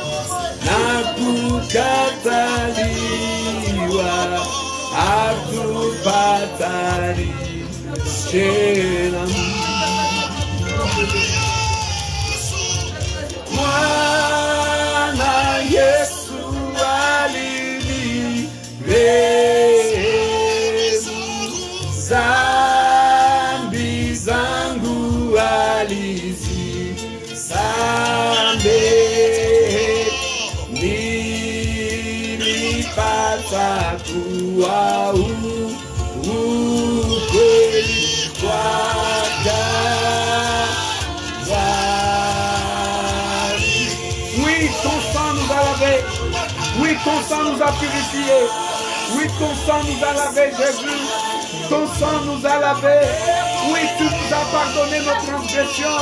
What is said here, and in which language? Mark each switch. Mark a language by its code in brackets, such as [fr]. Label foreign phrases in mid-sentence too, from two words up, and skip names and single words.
[sw] nakukataliwa atupatani shenamu Mwana Yesu alinirehemu, dhambi zangu alizisamehe, nilipata kuwa ukweli kwake. [fr] Oui, ton sang nous a purifiés. Oui, ton sang nous a lavé, Jésus. Ton sang nous a lavé. Oui, tu nous as pardonné nos transgressions.